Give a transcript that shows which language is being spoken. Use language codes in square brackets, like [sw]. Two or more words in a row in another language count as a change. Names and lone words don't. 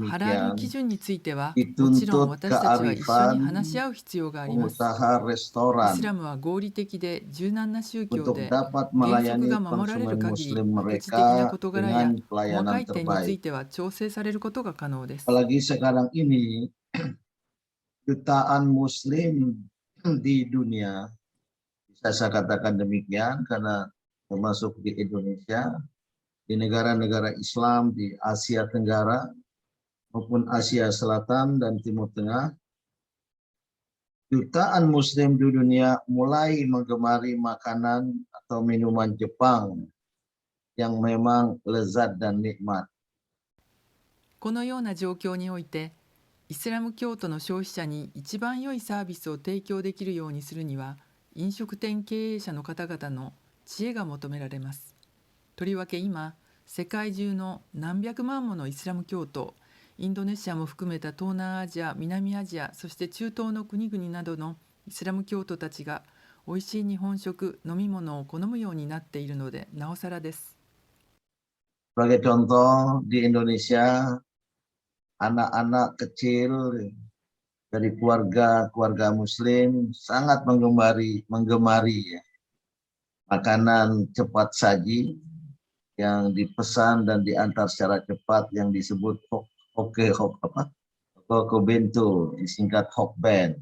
[ja] ハラール基 [id] demikian, [ja] 準については、もちろん [id] dituntut [ja] 私たちは一緒に [id] kearifan [ja] 話し合う必要があります。 [id] pengusaha [ja] イス [id] restoran [ja] ラムは合理的で柔軟な宗教 [id] untuk [ja] で、 [id] dapat [ja] 原則 [id] melayani [ja] が守られる [id] konsumen [ja] 限り、 [id] muslim [ja] 副次的な [id] mereka [ja] 事柄や [id] dengan [ja] 細 [id] pelayanan [ja] かい点につ [id] terbaik. [ja] いては調整されることが可能です。 [id] Apalagi sekarang ini, jutaan muslim di dunia, bisa saya katakan demikian karena termasuk di Indonesia, di negara-negara Islam di Asia Tenggara maupun Asia Selatan dan Timur Tengah, jutaan muslim di dunia mulai menggemari makanan atau minuman Jepang yang memang lezat dan nikmat. [ja] このような状況において、イスラム教徒の消費者に一番良いサービスを提供できるようにするには、飲食店経営者の方々の知恵が求められます。とりわけ今、世界中の何百万ものイスラム教徒、インドネシアも含めた東南アジア、南アジア、そして中東の国々などのイスラム教徒たちがおいしい日本食、飲み物を好むようになっているので、なおさらです。 [id] Sebagai contoh, di Indonesia, anak-anak kecil dari keluarga muslim sangat menggemari ya, makanan cepat saji yang dipesan dan diantar secara cepat yang disebut Hokbento, disingkat Hokben.